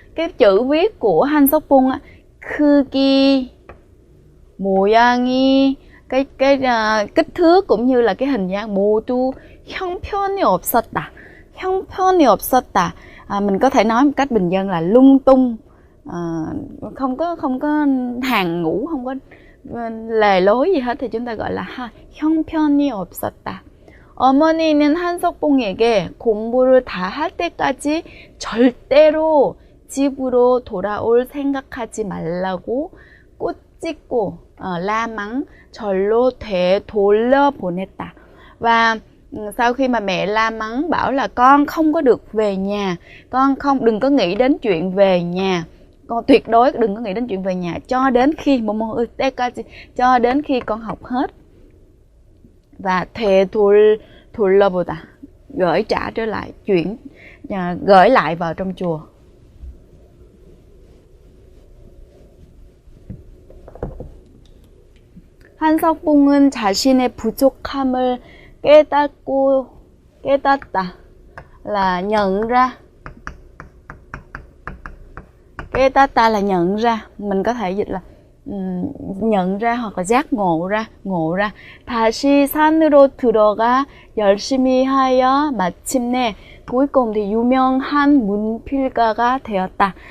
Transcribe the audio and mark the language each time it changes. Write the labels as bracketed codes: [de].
[vi] Cái chữ viết của Han Sok Bung á, 크기, 모양이, cái kích thước cũng như là cái hình dáng, [ko] 모두 형편이 없었다. 형편이 없었다. [vi] Mình có thể nói một cách bình dân là lung tung, không có hàng ngũ, không có lề lối gì hết thì chúng ta gọi là 형편이 없었다. [ko] 어머니는 한석봉에게 공부를 다 할 때까지 절대로 집으로 돌아올 생각하지 말라고 꼬집고 la mắng, 절로 되돌려보냈다. [vi] Và sau khi mà mẹ la mắng bảo là con không có được về nhà, con đừng có nghĩ đến chuyện về nhà, con tuyệt đối đừng có nghĩ đến chuyện về nhà cho đến khi cho đến khi con học hết. Và 되돌려보다, gửi trả trở lại, gửi lại vào trong chùa. [ko] 한석봉은 자신의 부족함을 깨닫다 [vi] là nhận ra. 깨닫다 là nhận ra, mình có thể dịch là nhận ra hoặc là giác ngộ ra. [ko] 다시 산으로 들어가 열심히 하여 마침내, [vi] cuối cùng thì [ko] 유명한 문필가가 되었다.